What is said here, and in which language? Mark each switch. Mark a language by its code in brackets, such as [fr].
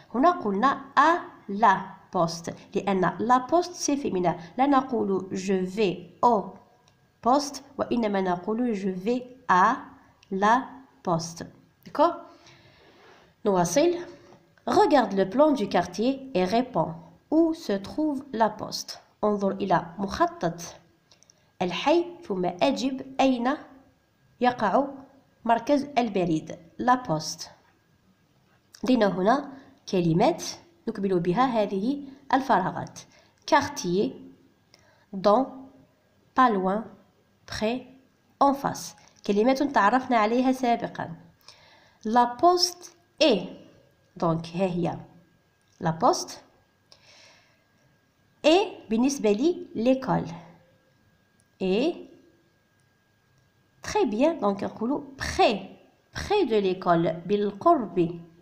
[ar] هنا قلنا [fr] à la poste [ar] لأن [fr] la poste c'est féminin. [ar] لا نقول [fr] je vais au poste [ar] وإنما نقول [fr] je vais à la poste. D'accord? [ar] نواصل. [fr] Regarde le plan du quartier et réponds. Où se trouve la poste؟ [ar] انظر إلى مخطط الحي ثم أجب أين يقع مركز البريد لا بوست. لدينا هنا كلمات نكمل بها هذه الفراغات. [fr] quartier, dans, pas loin, près, en face. [ar] كلمات تعرفنا عليها سابقا. [fr] la poste est donc [ar] ها هي [fr] la poste et [ar] بالنسبة لي [fr] l'école et très bien donc [ar] نقولوا [fr] près de l'école [ar] بالقرب.